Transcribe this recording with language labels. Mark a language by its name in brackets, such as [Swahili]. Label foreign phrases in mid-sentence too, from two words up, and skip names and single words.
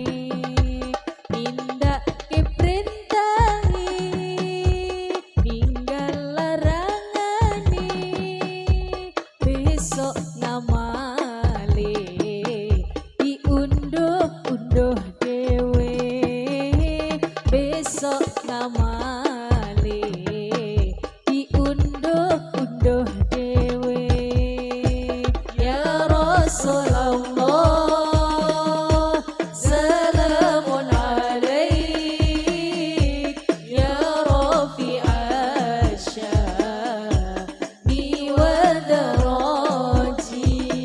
[Javanese] nindak keperintahi ninggal larangane besok ngamale diunduh-unduh dewe besok ngamale diunduh-unduh dewe [Arabic] يا رسول الله سلام عليك يا رفيع الشأن والدرج